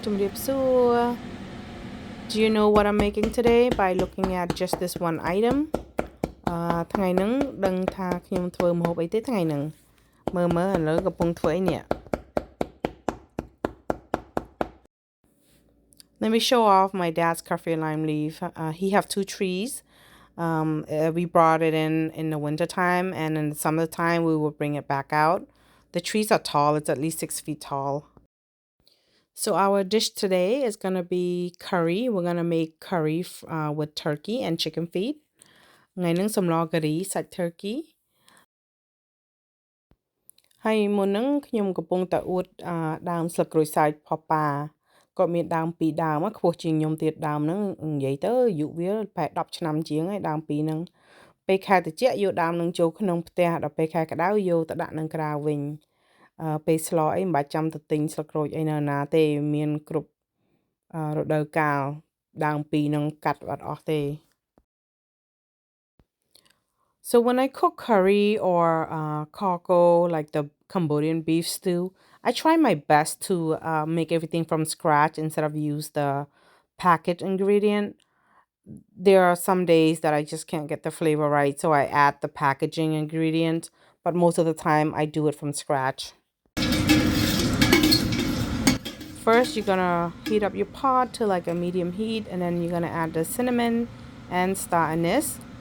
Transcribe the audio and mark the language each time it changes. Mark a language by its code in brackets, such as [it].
[en] Do you know what I'm making today by looking at just this one item? [km] ថ្ងៃហ្នឹងដឹងថាខ្ញុំធ្វើម្ហូបអីទេថ្ងៃហ្នឹងមើលឥឡូវកំពុងធ្វើអីនេះ [en] Let me show off my dad's coffee lime leaf. He have two trees. We brought it in the winter time, and in the summertime we will bring it back out. The trees are tall. It's at least 6 feet tall. So our dish today is going to be curry. We're going to make curry with turkey and chicken feet. [km] ថ្ងៃហ្នឹងសម្លការីសាច់ turkey ហើយមុនហ្នឹងខ្ញុំកំពុងតែអួតដើមស្លឹកក្រូចសើចផុសប៉ាគាត់មានដើម2ដើមខ្ពស់ជាងខ្ញុំទៀតដើមហ្នឹងនិយាយទៅអាយុវាប្រហែល10ឆ្នាំជាងហើយដើម2ហ្នឹងពេលខែត្រជាក់យកដើមហ្នឹងចូលក្នុងផ្ទះដល់ពេលខែក្តៅយកទៅដាក់នឹងក្រៅវិញ ពេលស្លអីមិនបាច់ចាំទៅទិញស្លឹកក្រូចអីនៅណាទេមានគ្រប់រដូវកាលដើម2ហ្នឹងកាត់អត់អស់ទេ [en] So when I cook curry or kako, like the Cambodian beef stew, I try my best to make everything from scratch instead of use the packaged ingredient. There are some days that I just can't get the flavor right, so I add the packaging ingredient, but most of the time I do it from scratch. First, you're gonna heat up your pot to like a medium heat, and then you're gonna add the cinnamon and star anise.